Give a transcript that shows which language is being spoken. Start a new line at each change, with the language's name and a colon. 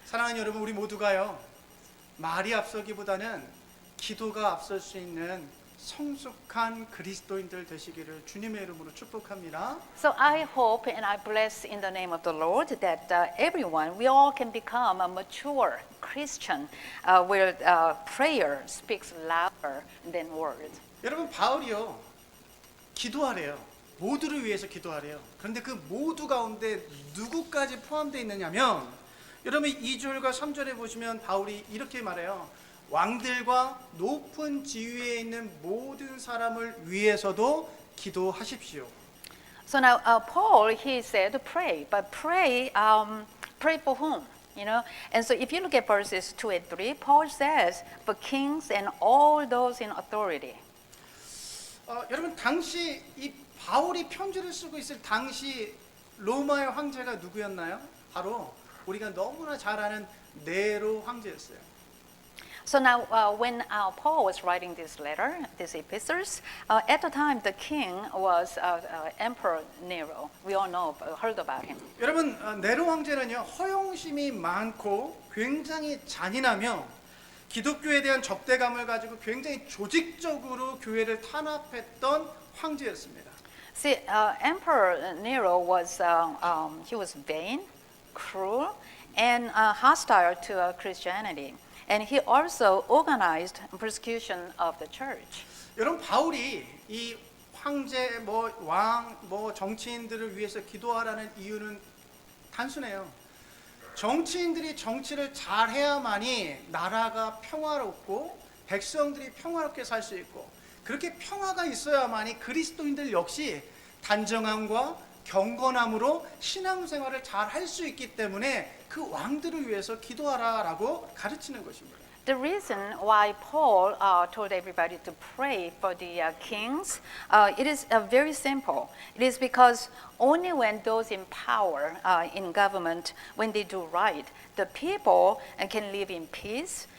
Korean: 사랑하는 여러분, 우리 모두가요 말이 앞서기보다는 기도가 앞설 수 있는 성숙한 그리스도인들 되시기를 주님의 이름으로 축복합니다.
English: So I hope and I bless in the name of the Lord that everyone, we all can become a mature Christian where prayer speaks louder than words.
Korean: 여러분 바울이요 기도하래요. 모두를 위해서 기도하래요. 그런데 그 모두 가운데 누구까지 포함되어 있느냐면 여러분 2절과 3절에 보시면 바울이 이렇게 말해요. 왕들과 높은 지위에 있는 모든 사람을 위해서도 기도하십시오.
English: So now Paul, he said pray, but pray for whom? And so if you look at verses 2 and 3, Paul says for kings and all those in authority.
Korean: 여러분 당시 이 바울이 편지를 쓰고 있을 당시 로마의 황제가 누구였나요? 바로 우리가 너무나 잘 아는 네로 황제였어요.
English: So now, when Paul was writing this letter, these epistles, at the time the king was Emperor Nero. We all know, heard about him.
Korean: 여러분 네로 황제는요 허영심이 많고 굉장히 잔인하며 기독교에 대한 적대감을 가지고 굉장히 조직적으로 교회를 탄압했던 황제였습니다.
English: See, Emperor Nero was he was vain, cruel, and hostile to Christianity, and he also organized persecution of the church.
Korean: 여러분 바울이 이 황제 뭐 왕 뭐 정치인들을 위해서 기도하라는 이유는 단순해요. 정치인들이 정치를 잘 해야만이 나라가 평화롭고 백성들이 평화롭게 살 수 있고 그렇게 평화가 있어야만이 그리스도인들 역시 단정함과 경건함으로 신앙생활을 잘 할 수 있기 때문에 그 왕들을 위해서 기도하라라고 가르치는 것입니다.
English: The reason why Paul told everybody to pray for the kings, it is very simple. It is because only when those in power in government, when they do right, the people can live in peace.